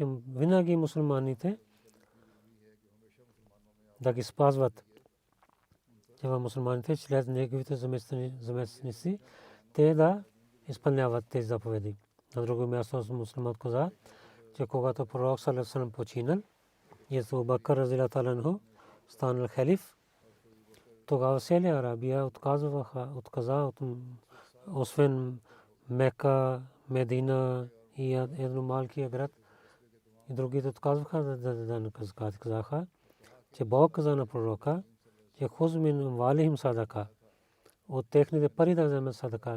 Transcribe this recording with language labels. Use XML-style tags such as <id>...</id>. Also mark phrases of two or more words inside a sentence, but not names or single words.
<bg>Винаги мусулманите да ги спазват. Това мусулманите след неговите заместници, те да изпълняват тези заповеди. На друго място мусулманът каза, че когато пророк</bg> <ar>صلى الله عليه وسلم</ar> <bg>починал и Абу Бакър</bg> <ar>رضي الله تعالى عنه</ar> <bg>станал халиф, тогава цяла Арабия отказа освен Мека, Медина и едно малкия град, и другите отказваха да дадат закат. Казаха, че Бог каза на пророка, че</bg> <ar>خذ من أموالهم صدقة,</ar> <bg>от техните пари да вземе садака.</bg>